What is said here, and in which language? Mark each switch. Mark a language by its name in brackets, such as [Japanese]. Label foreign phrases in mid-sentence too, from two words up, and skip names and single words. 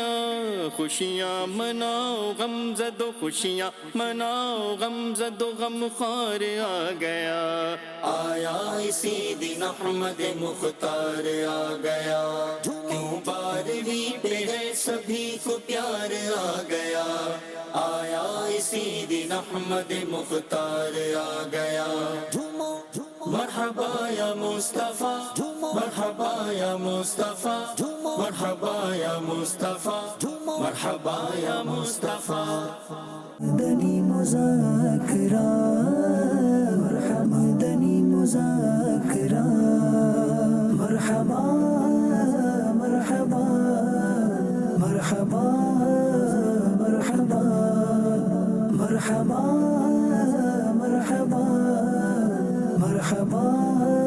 [Urdu] خوشیاں مناؤ غم زد و خوشیاں مناؤ غم زد و غم خوار آ گیا آیا اسی دن احمد مختار آ گیا. کیوں بارہویں پہ ہے سبھی کو پیار آ گیا آیا اسی دن احمد مختار آ گیا. [Arabic] مرحبا یا مصطفیٰ مرحبا یا مصطفیٰ مرحبا یا مصطفیٰ مرحبا یا مصطفیٰ. [Urdu] مدنی مذاکرہ مدنی مذاکرہ [Arabic] مرحبا مرحبا مرحبا مرحبا مرحبا مرحبا مرحبا